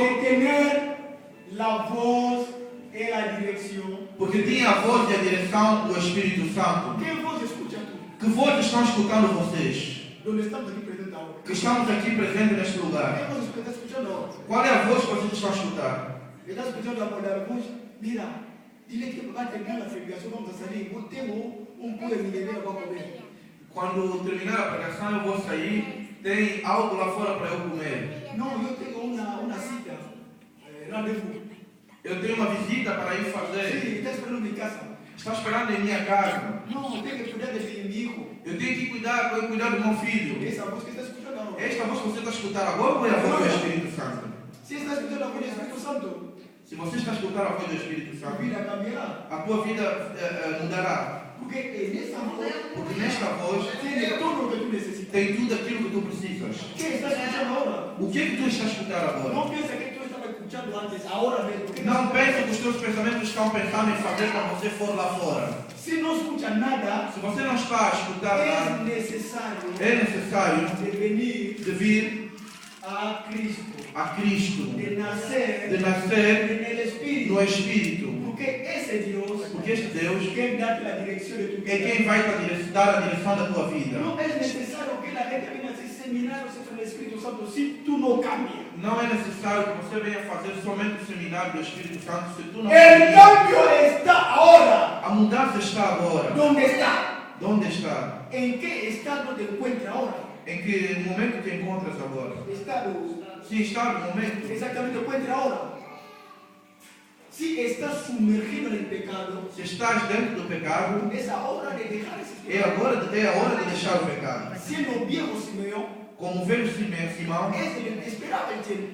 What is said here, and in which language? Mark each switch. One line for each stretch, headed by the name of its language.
Spanish: de tener la voz e la dirección.
Portuguese: porque tinha a voz e a direção do Espírito Santo.
Spanish: ¿Qué voz escucha tú?
Portuguese: Que voz estão escutando vocês?
Spanish: Donde estamos aquí presentes ahora.
Portuguese: Que estamos aqui presentes neste
Spanish: ¿Qué
Portuguese: lugar.
Spanish: voz estás escuchando ahora?
Portuguese: Qual é a voz que vocês estão a escutar?
Spanish: Estás escuchando la voz. Mira, dile que va a terminar la predicación, vamos a salir. Yo tengo un poco de dinero para comer.
Portuguese: Quando terminar a pregação, eu vou sair. Tem algo lá fora para eu comer.
Spanish: No, yo tengo una cita, rendezvous.
Portuguese: Eu tenho uma visita para ir fazer.
Spanish: Sí, está esperando en mi casa.
Portuguese: Está esperando em minha casa.
Spanish: No, tengo que cuidar de mi hijo.
Portuguese: Eu tenho que cuidar do meu filho.
Spanish: Esa voz que estás escuchando ahora.
Portuguese: Esta voz que você está a escutar agora ou é a voz do Espírito Santo?
Spanish: Si estás escuchando la voz del Espíritu Santo,
Portuguese: Se você está a escutar a voz do Espírito
Spanish: tu
Portuguese: Santo,
Spanish: vida cambiará.
Portuguese: a tua vida mudará.
Spanish: Porque en esa voz
Portuguese: Porque nesta voz
Spanish: tiene todo lo que tú necesitas.
Portuguese: tem tudo aquilo que tu precisas.
Spanish: ¿Qué estás escuchando ahora?
Portuguese: O que é que tu estás a escutar agora?
Spanish: No piensa que tú estabas escuchando antes, ahora mesmo.
Portuguese: Não pense que os teus pensamentos estão pensando em fazer quando você for lá fora.
Spanish: Si no escuchas nada,
Portuguese: Se você não está a escutar nada,
Spanish: es necesario
Portuguese: é necessário
Spanish: de venir
Portuguese: de vir
Spanish: a Cristo,
Portuguese: a Cristo,
Spanish: de nacer
Portuguese: de nascer
Spanish: en el Espíritu.
Portuguese: no Espírito.
Spanish: Porque ese Dios
Portuguese: Porque este Deus
Spanish: que da la dirección de tu
Portuguese: é
Spanish: vida.
Portuguese: quem vai te dar a direção da tua vida.
Spanish: No es necesario que la gente venga a hacer seminarios en el Espíritu Santo si tú no cambias.
Portuguese: Não é necessário que você venha fazer somente o seminário do Espírito Santo se tu não
Spanish: El cambio está ahora.
Portuguese: A mudança está agora.
Spanish: ¿Dónde está?
Portuguese: Onde está?
Spanish: ¿En qué estado te encuentras ahora?
Portuguese: Em que momento te encontras agora?
Spanish: Estado.
Portuguese: Se está no momento,
Spanish: Exactamente te encuentras ahora. Si estás sumergido en el pecado,
Portuguese: se estás dentro do pecado,
Spanish: es hora de dejar ese
Portuguese: é
Spanish: pecado.
Portuguese: a hora de deixar o pecado.
Spanish: Siendo viejo Simeón,
Portuguese: Como velho Simão,
Spanish: esperaba el tiempo.